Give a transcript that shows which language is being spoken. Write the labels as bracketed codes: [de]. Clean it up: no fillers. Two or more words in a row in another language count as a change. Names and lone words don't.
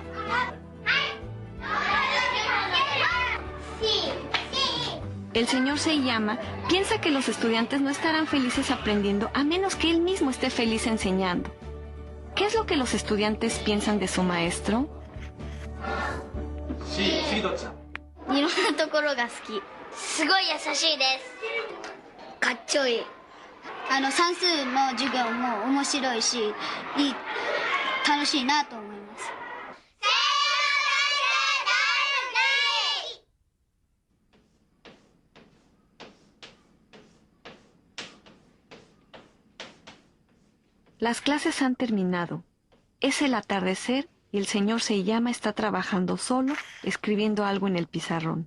[es] El señor Seiyama piensa que los estudiantes no estarán felices aprendiendo a menos que él mismo esté feliz enseñando. ¿Qué es lo que los estudiantes piensan de su maestro? [ja] いろんなところが好き。すごい優しいです。かっちょいい。算数の授業も面白いし、楽しいなと思います。 [es] Las clases han terminado. Es el atardecer y el señor Seiyama está trabajando solo, escribiendo algo en el pizarrón.